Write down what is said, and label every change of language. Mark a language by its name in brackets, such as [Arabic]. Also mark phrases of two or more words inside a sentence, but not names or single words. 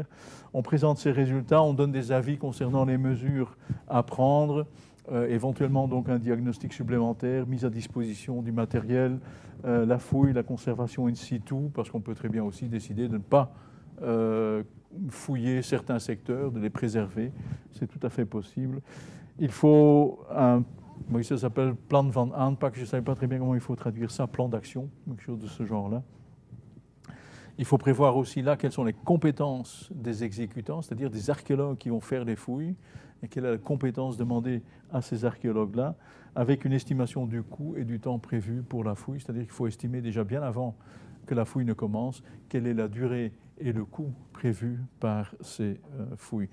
[French] On présente ces résultats, on donne des avis concernant les mesures à prendre, éventuellement donc un diagnostic supplémentaire, mise à disposition du matériel, la fouille, la conservation [Latin] in situ, [French] parce qu'on peut très bien aussi décider de ne pas fouiller certains secteurs, de les préserver, c'est tout à fait possible. Il faut oui, ça s'appelle [Dutch] plan van aanpak, [French] je ne savais pas très bien comment il faut traduire ça, plan d'action, quelque chose de ce genre-là. Il faut prévoir aussi là quelles sont les compétences des exécutants, c'est-à-dire des archéologues qui vont faire les fouilles, et quelle est la compétence demandée à ces archéologues-là, avec une estimation du coût et du temps prévu pour la fouille, c'est-à-dire qu'il faut estimer déjà bien avant que la fouille ne commence, quelle est la durée et le coût prévu par ces fouilles.